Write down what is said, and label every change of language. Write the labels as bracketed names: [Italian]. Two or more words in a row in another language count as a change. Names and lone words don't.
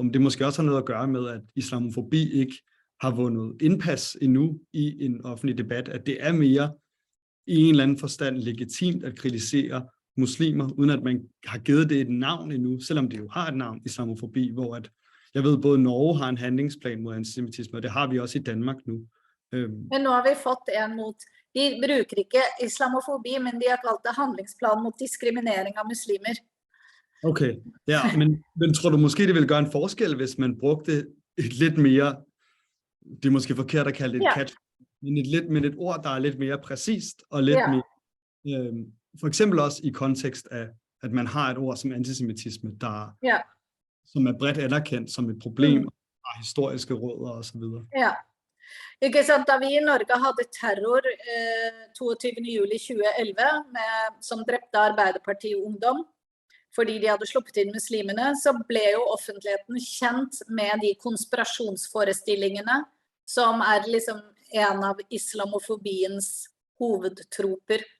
[Danish] Men det måske også har noget at gøre med, at islamofobi ikke har vundet indpas endnu i en offentlig debat, at det mere i en eller anden forstand legitimt at kritisere muslimer, uden at man har givet det et navn endnu, selvom det jo har et navn, islamofobi, hvor at, jeg ved, både Norge har en handlingsplan mod antisemitisme, og det har vi også i Danmark nu. [Norwegian] Men nu har vi fått en mot... De bruker ikke islamofobi, men de har kalt det handlingsplan mot diskriminering av muslimer. [Danish] Okay, ja, men tror du måske, det ville gøre en forskel, hvis man brugte et lidt mere, det er måske forkert at kalde det et catch, men et ord, der er lidt mere præcist, og lidt mere, for eksempel også i kontekst af, at man har et ord som antisemitisme, der, som er bredt anerkendt som et problem, og har historiske rødder og så videre. Ja. [Norwegian] Ikke sant, da vi i Norge hadde terror 22. juli 2011, som drepte Arbeiderparti-ungdom, fordi de hadde sluppet inn muslimene, så ble jo offentligheten kjent med de konspirasjonsforestillingene, som liksom en av islamofobiens hovedtroper.